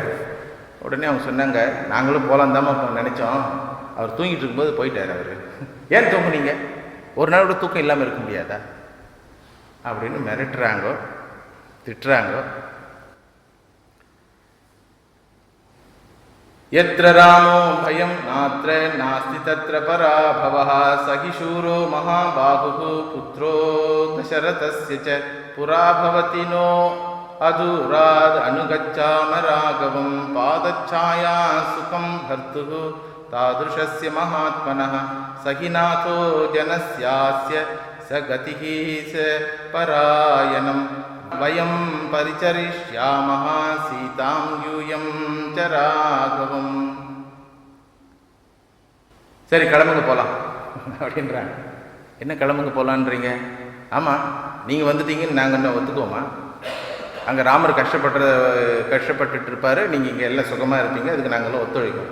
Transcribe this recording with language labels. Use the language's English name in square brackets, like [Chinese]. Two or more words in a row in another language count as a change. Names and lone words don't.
[Tamil] உடனே அவங்க சொன்னாங்க, நாங்களும் போகலாம் தான் நினைச்சோம், அவர் தூங்கிட்டு இருக்கும்போது போயிட்டார். அவர் ஏன் தூங்குனீங்க? ஒரு நாள் கூட தூக்கம் இல்லாமல் இருக்க முடியாதா அப்படின்னு மிரட்டுறாங்க, திட்டுறாங்க. [Sanskrit] यत्र रामो भयं नात्र नास्ति तत्र पराभवः सहि शूरो महाबाहुः पुत्रो दशरथस्य च पुरा भवति नो अधूराद् अनुगच्छाम राघवं पादच्छाया सुखं भर्तुः तादृशस्य महात्मनः सहि नाथो जनस्यास्य स गतिः स परायणम् वयं परिचरिष्यामः सीतां यूयं च राघवम्. [Tamil] சரி கிளம்புங்க போகலாம் அப்படின்றாங்க. என்ன கிளம்புங்க போகலான்றீங்க? ஆமாம், நீங்கள் வந்துட்டீங்கன்னு நாங்கள் என்ன ஒத்துக்குவோமா? அங்கே ராமர் கஷ்டப்பட்டுட்டு இருப்பார், நீங்கள் இங்கே எல்லாம் சுகமாக இருப்பீங்க, அதுக்கு நாங்கள்லாம் ஒத்துழைப்போம்.